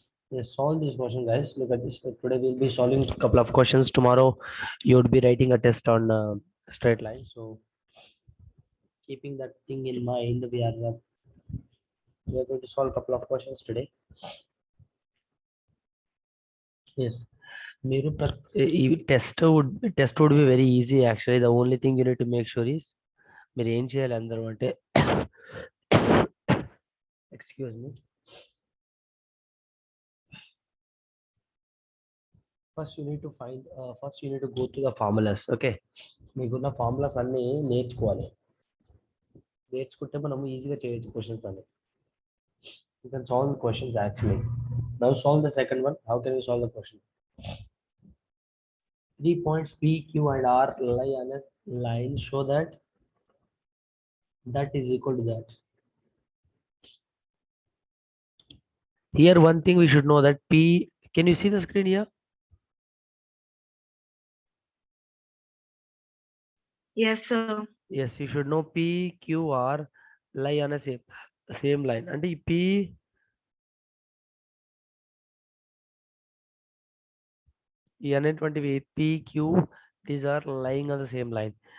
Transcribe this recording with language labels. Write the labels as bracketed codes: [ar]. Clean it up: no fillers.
[en] Yes, solve this question, guys. Look at this. Today we'll be solving a couple of questions. Tomorrow you would be writing a test on straight line. So keeping that thing in mind, we are going to solve a couple of questions today. Yes, [te] మీరు ఈ [en] test would be very easy actually the only thing you need to make sure is [te] మీరు ఏం చేయాలి అందరూ అంటే [en] excuse me first you need to go to the formulas okay [te] మీకున్న formulas అన్ని నేర్చుకుంటే మనం ఈజీగా చేయొచ్చు క్వశ్చన్స్ అన్ని [en] You can solve the questions actually now solve the second one how can you solve the question 3 points P, Q and R lie on a line show that is equal to that. Here one thing we should know that P, can you see the screen here? Yes, sir. Yes, you should know P, Q, R lie on a same line. And P [te] అనేటువంటివి [en] P, Q, these are lying on the same line.